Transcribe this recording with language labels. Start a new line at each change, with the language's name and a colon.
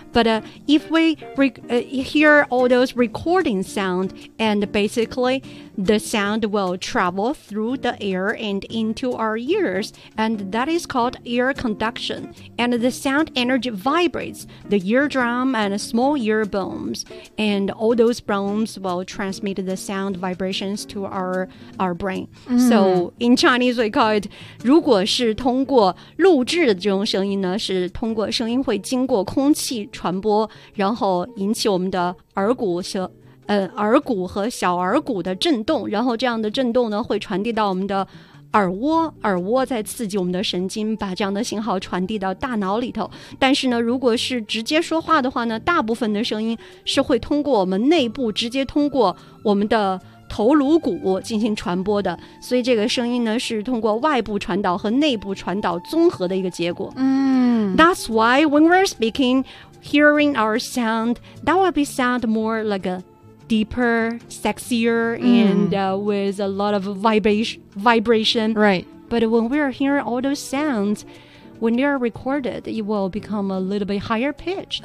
English: But if we hear all those recording sound, and basically the sound will travel through the air and into our ears, and that is called ear conduction. And the sound energy vibrates the eardrum and small ear bones, and all those bones will transmit the sound vibrations to our brain. So in Chinese we call it
Chinese: 如果是通过录制的这种声音呢，是通过声音会经过空气传播，然后引起我们的耳骨和耳骨和小耳骨的震动，然后这样的震动呢会传递到我们的耳蜗，耳蜗在刺激我们的神经，把这样的信号传递到大脑里头。但是呢，如果是直接说话的话呢，大部分的声音是会通过我们内部，直接通过我们的头颅骨进行传播的，所以这个声音呢是通过外部传导和内部传导综合的一个结果。
English: That's why when we're speaking, hearing our sound, that will be sound more like a deeper, sexier, and with a lot of vibration. Right. But when we're hearing all those sounds, when they are recorded, it will become a little bit higher pitched.